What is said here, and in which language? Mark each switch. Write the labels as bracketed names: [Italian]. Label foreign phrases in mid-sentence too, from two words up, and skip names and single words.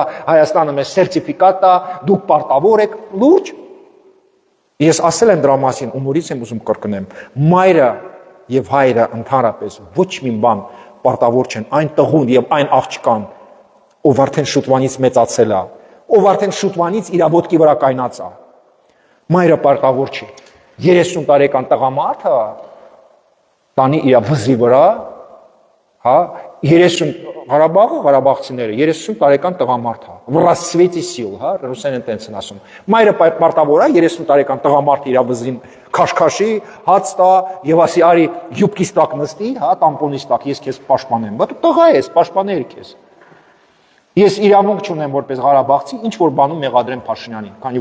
[Armenian] Հայաստանը մեզ սերտիֆիկատ տա, դուք պարտավոր եք, լուրջ։ Ես ասել եմ դրա մասին, ու նորից եմ ուզում կրկնեմ, մայրը եւ հայրը ընդհանրապես ոչ մի բան պարտավոր չեն, այն տղուն եւ այն աղջկան, ով արդեն շուտվանից մեծացել է, ով արդեն շուտվանից իր ոտքի վրա կայնած է։ Մայրը պարտավոր չի։ 30 տարեկան տղամարդը տանի իր վզի վրա, հա, 30 Ղարաբաղցիները 30 տարեկան տղամարդ է, [Russian] в расцвете сил, [Armenian] հա, ռուսերեն տենց են ասում։ Մայրը պարտավոր է 30 տարեկան տղամարդը իր վզին քաշքաշի, հաց տա եւ ասի արի յուբկիս տակ նստի, հա, տամպոնիս տակ ես քեզ պաշտպանեմ։ Բայց տղա ես, պաշտպաներ քեզ։ Ես իրավունք չունեմ որպես Ղարաբաղցի ինչ որ բանում մեղադրեմ Փաշինյանին, քանի